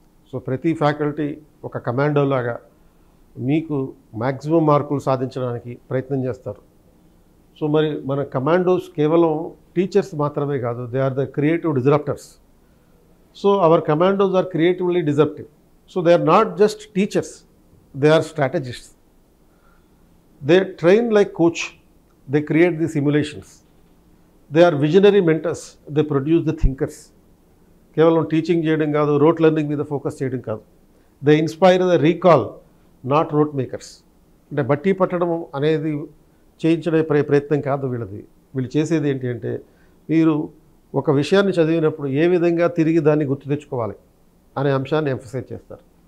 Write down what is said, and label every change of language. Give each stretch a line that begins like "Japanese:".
Telugu: So ప్రతి faculty ఒక commando లాగా మీకు మ్యాక్సిమం మార్కులు సాధించడానికి ప్రయత్నం చేస్తారు. సో మరి మన కమాండోస్ కేవలం టీచర్స్ మాత్రమే కాదు,
English: They are the creative disruptors. So our commandos are creatively disruptive. So they are not just teachers, they are strategists. They train like coach, they create the simulations. They are visionary mentors, they produce the thinkers.
Telugu: కేవలం teaching చేయడం కాదు, rote learning మీద focus చేయడం కాదు.
English: They inspire the recall, not rote makers.
Telugu: అంటే బట్టి పట్టడం అనేది చేయించడే ప్రయత్నం కాదు వీళ్ళది. వీళ్ళు చేసేది ఏంటి అంటే మీరు ఒక విషయాన్ని చదివినప్పుడు ఏ విధంగా తిరిగి దాన్ని గుర్తు తెచ్చుకోవాలి అనే అంశాన్ని ఎంఫసైజ్ చేస్తారు.